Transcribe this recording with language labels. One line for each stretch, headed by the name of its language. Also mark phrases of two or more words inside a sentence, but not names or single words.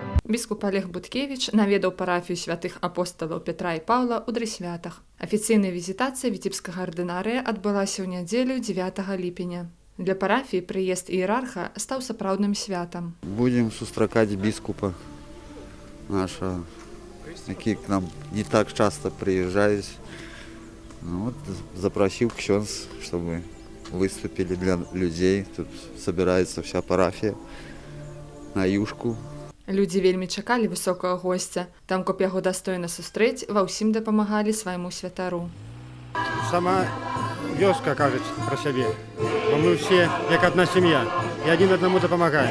Belarusian: Біскуп Олег Буткевіч наведаў парафію святых апосталаў Петра і Паўла ў Дрысвятах. Афіцыйная візітацыя віцебскага ардынарыя адбылася ў нядзелю 9 ліпеня. Для парафіі прыезд іерарха стаў сапраўдным святам.
Russian: Будем
Belarusian: сустракаць біскупа
Russian: нашего, які к нам не так часто приезжает. Вот, запросил ксёндз, чтобы выступили для людей. Тут собирается вся парафія на юшку.
Belarusian: Людзі вельмі чакалі высокага госця. Там, каб яго дастойна сустрэць, ва ўсім дапамагалі свайму святару. Сама вёска кажуць пра сябе, бо мы ўсе як адна сям'я і адзін аднаму дапамагаем.